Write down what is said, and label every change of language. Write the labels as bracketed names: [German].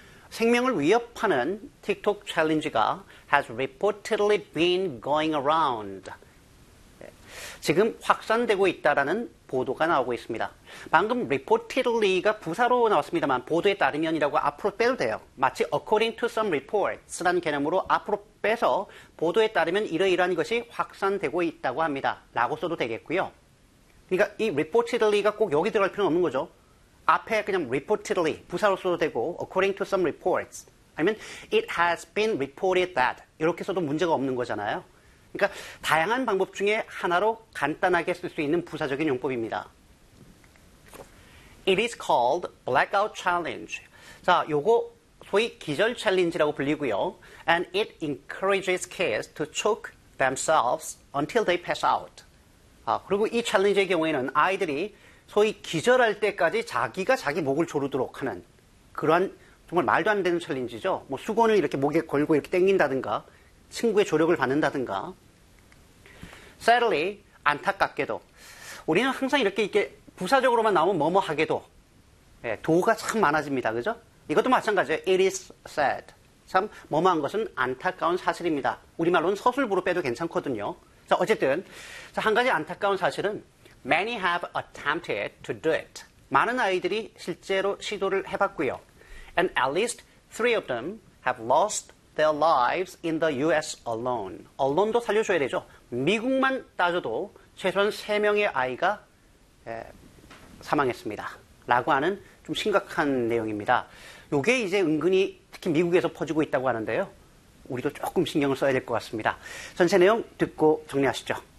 [Korean] 생명을 위협하는 [English] TikTok challenge가 has reportedly been going around. [Korean] 지금 확산되고 있다라는 보도가 나오고 있습니다. 방금 reportedly가 부사로 나왔습니다만 보도에 따르면이라고 앞으로 빼도 돼요. 마치 [English] according to some reports [Korean] 라는 개념으로 앞으로 빼서 보도에 따르면 이러이러한 것이 확산되고 있다고 합니다. 라고 써도 되겠고요. 그러니까 이 reportedly가 꼭 여기 들어갈 필요는 없는 거죠. 앞에 그냥 reportedly 부사로 써도 되고 [English] according to some reports [Korean] 아니면 [English] it has been reported that [Korean] 이렇게 써도 문제가 없는 거잖아요. 그러니까 다양한 방법 중에 하나로 간단하게 쓸 수 있는 부사적인 용법입니다. [English] It is called blackout challenge. [Korean] 자, 요거 소위 기절 챌린지라고 불리고요. [English] And it encourages kids to choke themselves until they pass out. [Korean] 아, 그리고 이 챌린지의 경우에는 아이들이 소위 기절할 때까지 자기가 자기 목을 조르도록 하는 그러한 정말 말도 안 되는 챌린지죠. 뭐 수건을 이렇게 목에 걸고 이렇게 당긴다든가 친구의 조력을 받는다든가. Sadly, 안타깝게도. 우리는 항상 이렇게 부사적으로만 나오면 뭐뭐 하게도. 예, 도가 참 많아집니다. 그죠? 이것도 마찬가지예요. [English] It is sad. [Korean] 참, 뭐뭐한 것은 안타까운 사실입니다. 우리말로는 서술부로 빼도 괜찮거든요. 자, 어쨌든. 자, 한 가지 안타까운 사실은 [English] many have attempted to do it. [Korean] 많은 아이들이 실제로 시도를 해봤고요. [English] And at least three of them have lost their lives in the U.S. [Korean] alone. alone도 살려줘야 되죠. 미국만 따져도 최소한 3명의 아이가 사망했습니다. 라고 하는 좀 심각한 내용입니다. 이게 이제 은근히 특히 미국에서 퍼지고 있다고 하는데요. 우리도 조금 신경을 써야 될 것 같습니다. 전체 내용 듣고 정리하시죠.